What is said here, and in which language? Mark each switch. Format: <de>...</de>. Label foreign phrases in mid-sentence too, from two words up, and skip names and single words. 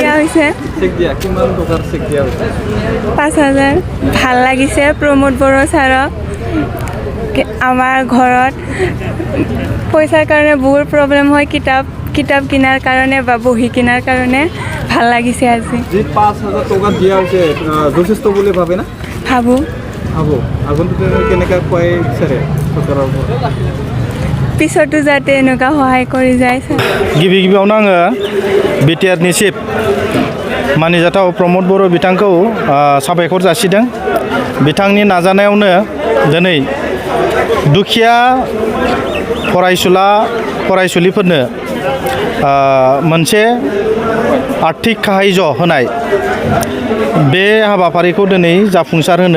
<as>হৈছে 5,000 ভাল লাগিছে প্ৰমোদ বড়ো ছাৰক আমাৰ ঘৰত পইচাৰ কাৰণে বহুত প্ৰব্লেম হয় কিতাপ কিনাৰ কাৰণে বা বহি কিনাৰ কাৰণে ভাল লাগিছে আজি 5,000 টকা দিয়া হৈছে যথেষ্ট বুলি ভাবে না ভাবোঁ আগন্তুক কেনেকৈ খুৱাই বিচাৰে চৰকাৰৰ পৰা পিছতো যাতে এনেকুৱা সহায় কৰি যায়</as> <brx>गिबियावनो आङो बिटिआरनि चिफ मानिजाथाव प्रमोद बर' बिथांखौ साबायखर जासिदों बिथांनि नाजानायावनो दिनै दुखिया फरायसुलिफोरनो मोनसे आर्थिक साहाय्य होनाय बे हाबाफारिखौ दिनै जाफुंसार होनो</brx>